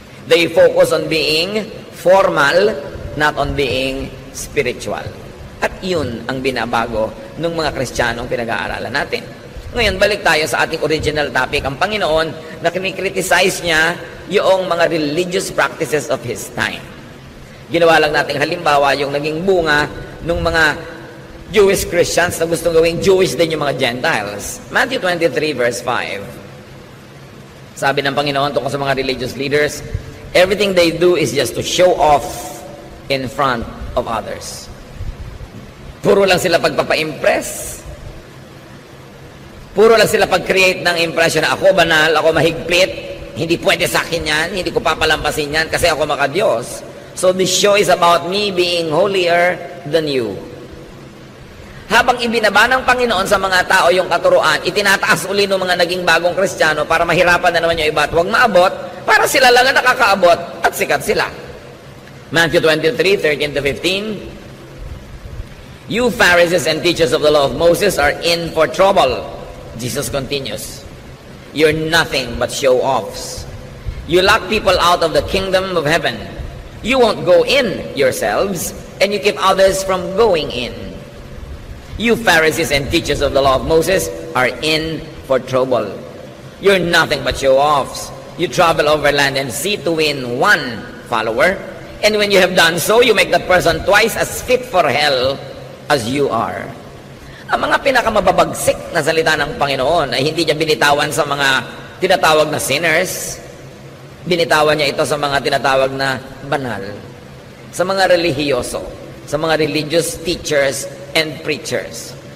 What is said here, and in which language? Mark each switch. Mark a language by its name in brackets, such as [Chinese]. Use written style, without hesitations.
[English] They focus on being formal, not on being spiritual. [Filipino] At yun ang binabago ng mga Kristiyanong pinag-aaralan natin. Ngayon, balik tayo sa ating original topic, ang Panginoon na kinikriticize niya yung mga [English] religious practices of His time. [Filipino] Ginawa lang natin halimbawa yung naging bunga ng mga Jewish Christians na gustong gawing Jewish din yung mga Gentiles. [English] Matthew 23 verse 5. [Filipino] Sabi ng Panginoon tungkol sa mga [English] religious leaders, everything they do is just to show off in front of others. [Filipino] Puro lang sila pagpapa-impress. Puro lang sila pag-create ng impression na ako banal, ako mahigpit, hindi pwede sa akin yan, hindi ko papalampasin yan kasi ako maka-Diyos. [English] So this show is about me being holier than you. [Filipino] Habang ibinaba ng Panginoon sa mga tao yung katuruan, itinataas uli ng mga naging bagong Kristiyano para mahirapan na naman yung iba at huwag maabot, para sila lang ang nakakaabot at sikat sila. [English] Matthew 23:13-15. You Pharisees and teachers of the law of Moses are in for trouble. Jesus continues. You're nothing but show-offs. You lock people out of the kingdom of heaven. You won't go in yourselves, and you keep others from going in. You Pharisees and teachers of the law of Moses are in for trouble. You're nothing but show-offs. You travel over land and sea to win one follower, and when you have done so, you make that person twice as fit for hell as you are. [Filipino] Ang mga pinakamababagsik na salita ng Panginoon ay hindi niya binitawan sa mga tinatawag na sinners. Binitawan niya ito sa mga tinatawag na banal, sa mga relihiyoso, sa mga [English] religious teachers and preachers.